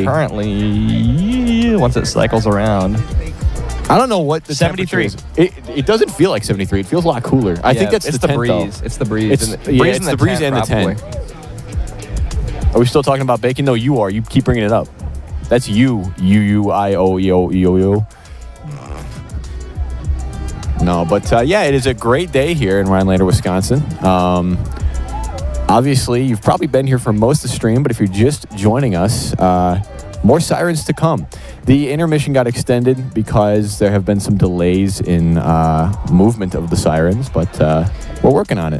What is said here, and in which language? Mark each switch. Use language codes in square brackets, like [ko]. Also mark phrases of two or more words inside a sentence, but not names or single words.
[en] currently once it cycles around. I don't know what the 73. Is. It doesn't feel like 73. It feels a lot cooler. I think that's it's the tent, breeze. Though. It's the breeze. It's the breeze and the tent. Are we still talking about bacon? No, you are. You keep bringing it up. That's you. U-I-O-E-O-E-O-E-O. No, but yeah, it is a great day here in Rhinelander, Wisconsin. Obviously, you've probably been here for most of the stream, but if you're just joining us, more sirens to come. The intermission got extended because there have been some delays in movement of the sirens, but we're working on it.